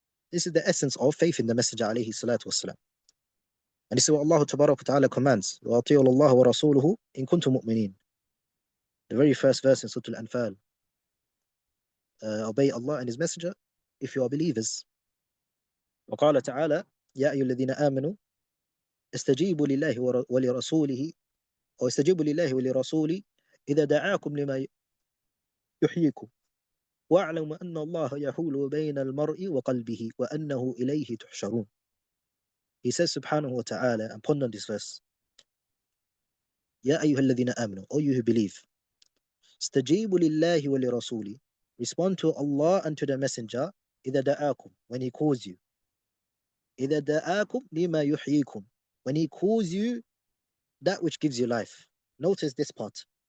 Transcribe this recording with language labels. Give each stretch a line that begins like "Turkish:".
English: This is the essence of faith in the Messenger alayhi salatu wasalam. And this is what Allah tabarak wa ta'ala commands.
Arabic: وَأَطِيعُوا اللَّهَ وَرَسُولُهُ إِن كُنتُم مُؤْمِنِينَ.
English: The very first verse in Surah Al-Anfal. Obey Allah and His Messenger if you are believers.
Arabic: وقال تعالى يا أيها الذين آمنوا استجيبوا لله ولرسوله أو استجيبوا لله ولرسوله إذا دعاكم لما يحييكم واعلموا أن الله يحول بين المرء وقلبه وأنه إليه تحشرون.
English: He says subhanahu wa ta'ala, and ponder on this verse,
Arabic: يا أيها الذين آمنوا,
English: O you who believe,
Arabic: استجيبوا لله ولرسوله,
English: respond to Allah and to the Messenger
Arabic: إذا دعاكم,
English: when He calls you.
Arabic: إذا دعاكم لما يحييكم,
English: when He calls you that which gives you life. Notice this part.